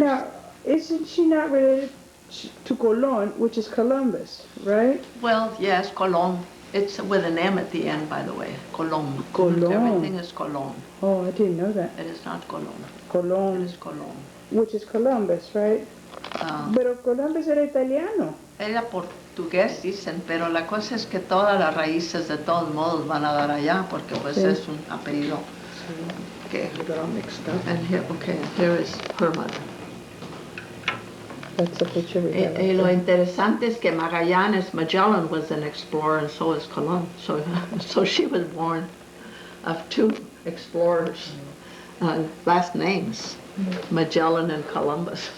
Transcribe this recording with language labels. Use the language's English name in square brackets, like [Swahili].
[English] Now, isn't she not related to Colón, which is Columbus, right? Well, yes, Colón. It's with an M at the end, by the way. Colón. Colón. Everything is Colón. Oh, I didn't know that. It is not Colón. It Colón, is Colón. which is Columbus, right? [Spanish] Pero Columbus era italiano. Era portugués, dicen, pero la cosa es que todas las raíces de todos modos van a dar allá, porque pues Sí. es un apellido que... [English] I got all mixed up. And here, okay, here is her mother. That's the picture we have. Y lo interesante es que Magellan was an explorer, and so is Colón. So she was born of 2 explorers, last names, Magellan and Columbus.